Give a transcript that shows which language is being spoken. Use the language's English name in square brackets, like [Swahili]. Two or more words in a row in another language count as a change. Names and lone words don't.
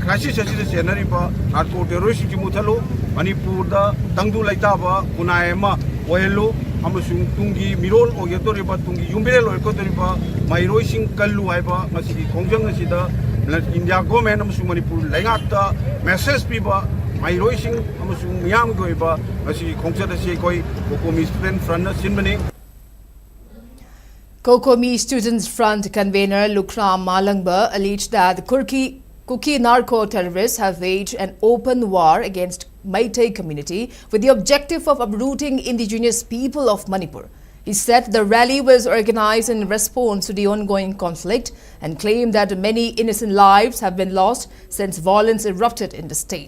[Manipuri] crisis asida senariba [English] narco terrorist [Manipuri] gi muthalu Manipur da tangdu laitaba kunaema ohelu amasung tungi mirol ogetoriba tungi yumbirel ogetoriba mairoi sing kallu haiba masigi kongjang asida India government amasung Manipur laingakta message piba mairoi sing amasung miyam goiba masigi kongjada se koi COCOMI Student Front na sinbani. [English] COCOMI Students Front convener Lukram Malangba alleged that the Kuki narco-terrorists have waged an open war against Meitei community with the objective of uprooting indigenous people of Manipur. He said the rally was organized in response to the ongoing conflict and claimed that many innocent lives have been lost since violence erupted in the state.